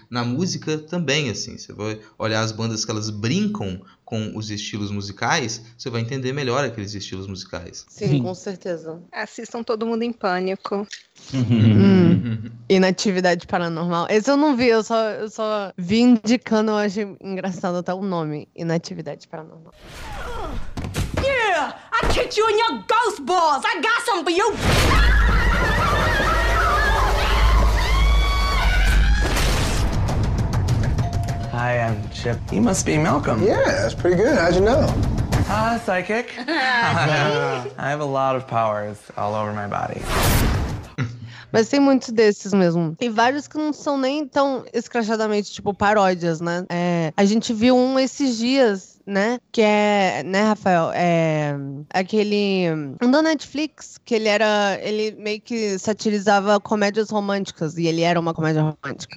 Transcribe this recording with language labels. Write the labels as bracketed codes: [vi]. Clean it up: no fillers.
[pt] Na música também, assim, você vai olhar as bandas que elas brincam com os estilos musicais, você vai entender melhor aqueles estilos musicais. Sim, com certeza. Assistam Todo Mundo em Pânico. E na Atividade Paranormal. Esse eu não vi, eu só vi indicando, eu achei engraçado até o nome. E na Atividade Paranormal. [en] Yeah! I kicked you in your ghost balls! I got some for you! Hi, I'm Chip. You must be Malcolm. Yeah, that's pretty good. How'd you know? Psychic. I have a lot of powers all over my body. [pt] Mas tem muitos desses mesmo. Tem vários que não são nem tão escrachadamente, tipo, paródias, né? É, a gente viu um esses dias, né? Que é, né, Rafael? É aquele... um da Netflix, que ele era... ele meio que satirizava comédias românticas. E ele era uma comédia romântica.